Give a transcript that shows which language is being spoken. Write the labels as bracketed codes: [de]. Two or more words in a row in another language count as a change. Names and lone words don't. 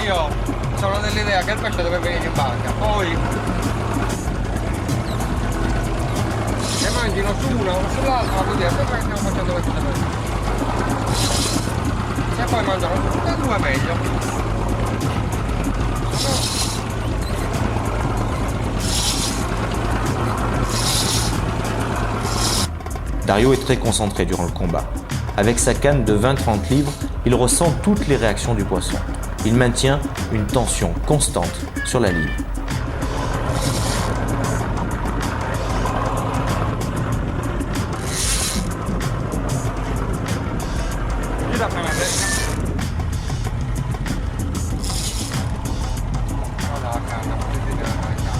[it] che io sono dell'idea che il pesce deve venire in barca, poi che mangino su una o sull'altra, vuol dire sempre che stiamo facendo queste cose. Se poi mangiano tutte e due meglio. [fr] Dario est très concentré durant le combat. Avec sa canne de 20-30 livres, il ressent toutes les réactions du poisson. Il maintient une tension constante sur la ligne. [it] Gira prima destra. Guarda la canna, vedete la canna.